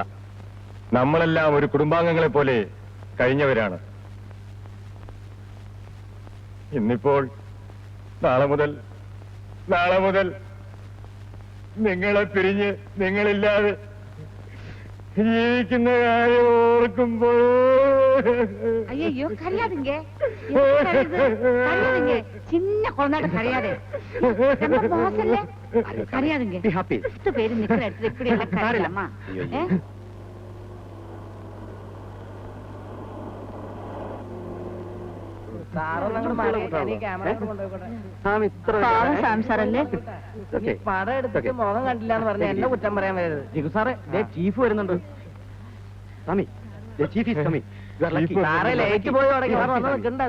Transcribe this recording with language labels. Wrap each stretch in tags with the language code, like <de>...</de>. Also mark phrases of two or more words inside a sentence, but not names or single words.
<ml>നമ്മളെല്ലാം ഒരു കുടുംബാംഗങ്ങളെ പോലെ കഴിഞ്ഞവരാണ്. ഇന്നിപ്പോൾ നാളെ മുതൽ നിങ്ങളെ പിരിഞ്ഞ് നിങ്ങളില്ലാതെ ജീവിക്കുന്ന കാര്യം ഓർക്കുമ്പോൾ</ml> <ta>ஐயோ கரையாதுங்க கரையாதுங்க சின்ன குழந்தைகிட்ட கரையாதே ரொம்ப மோசல்ல கரையாதுங்க 10 பேர் நிக்கிற இடத்துல இப்படி எல்லாம் கரையலாமா</ta> <ml>സാറല്ലേ പടം എടുത്തിട്ട് മുഖം കണ്ടില്ല എന്ന് പറഞ്ഞ എന്നെ കുറ്റം പറയാൻ വരരുത്. ജിഗു സാറേ, ചീഫ് വരുന്നുണ്ട്. സ്വാമി,</ml> <en>the chief is coming. You are lucky.</en> <ml>സാറേ ലേക്ക് പോയി തുടങ്ങി വന്ന് നിൽക്കണ്ടത്.</ml>